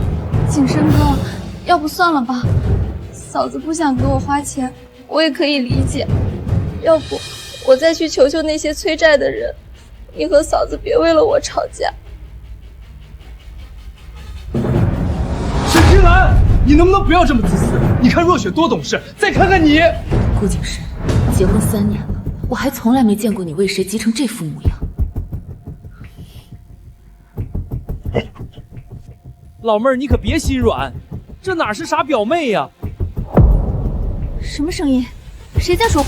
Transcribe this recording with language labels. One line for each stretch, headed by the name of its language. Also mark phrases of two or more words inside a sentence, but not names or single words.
Chinese: 景深哥，要不算了吧，嫂子不想給我花錢，我也可以理解。要不我再去求求那些催債的人，你和嫂子別為了我吵架。沈聽蘭，你能不能不要這麼自私？你看若雪多懂事，再看看你。顧景深，結婚3年了，我還從來沒見過你為誰急成這副模樣。老妹兒，你可別心軟，這哪是啥表妹呀？什麼聲音？誰在說話？